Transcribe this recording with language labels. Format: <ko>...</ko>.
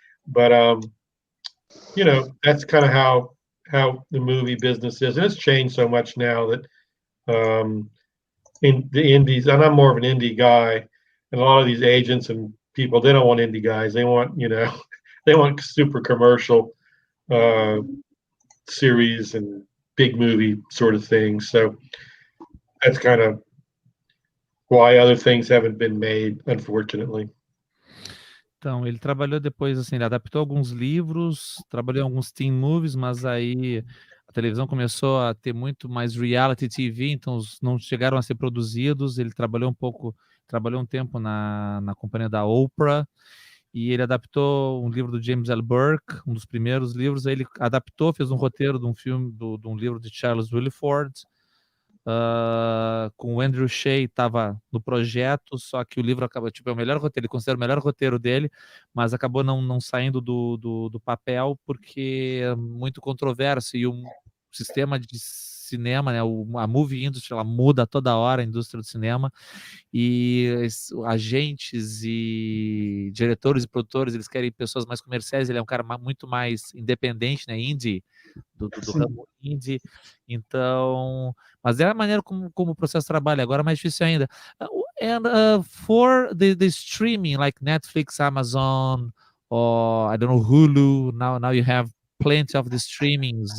<en>But you know, that's kind of how the movie business is, and it's changed so much now that in the indies, and I'm more of an indie guy, and a lot of these agents and people, they don't want indie guys. They want, you know, they want super commercial series and big movie sort of things. So that's kind of why other things haven't been made, unfortunately.</en> <pt>Então, ele trabalhou depois, assim, ele adaptou alguns livros, trabalhou em alguns teen movies, mas aí a televisão começou a ter muito mais reality TV, então não chegaram a ser produzidos. Ele trabalhou um tempo na companhia da Oprah, e ele adaptou um livro do James L. Burke, um dos primeiros livros. Aí ele adaptou, fez um roteiro de um filme, de um livro de Charles Willeford, com o Andrew Shea, estava no projeto, só que o livro acabou, tipo, é o melhor roteiro, ele considera o melhor roteiro dele, mas acabou não saindo do papel, porque é muito controverso, e o sistema de cinema, né, a</pt> <en>movie industry,</en> <pt>ela muda toda hora, a indústria do cinema, e agentes e diretores e produtores, eles querem pessoas mais comerciais. Ele é um cara muito mais independente, né, indie, do ramo indie. Então, mas é a maneira como o processo trabalha. Agora é mais difícil ainda.</pt> <en>And for the streaming, like Netflix, Amazon, or I don't know, Hulu, now you have plenty of the streamings.</en>